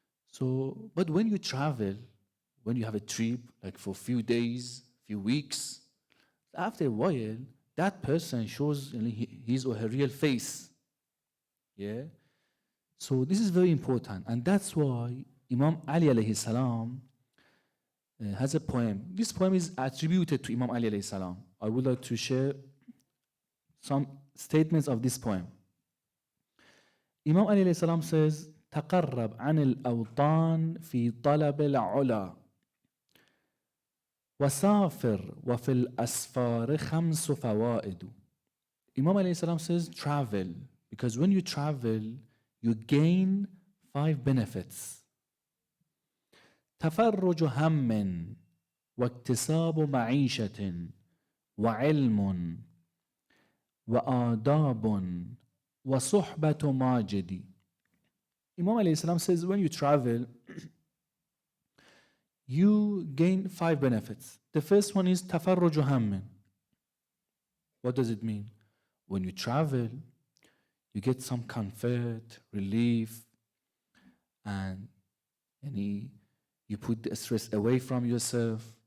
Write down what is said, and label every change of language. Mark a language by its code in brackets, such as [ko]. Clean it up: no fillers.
[en] So, but when you travel, when you have a trip, like for a few days, few weeks, after a while, that person shows his or her real face. Yeah? So this is very important. And that's why Imam Ali alayhi salam has a poem. This poem is attributed to Imam Ali alayhi salam. I would like to share some statements of this poem. Imam Ali alayhi salam says, [ar] تقرب عن الأوطان في طلب العلا وسافر وفي الأسفار خمس فوائد. [en] Imam alayhi salam says travel, because when you travel you gain 5 benefits. [ar] تفرج هم واكتساب معيشة وعلم وآداب وصحبة ماجد. [en] Imam alayhi salam says when you travel you gain 5 benefits. The first one is tafarruju hammin. What does it mean? When you travel, you get some comfort, relief, and you put the stress away from yourself.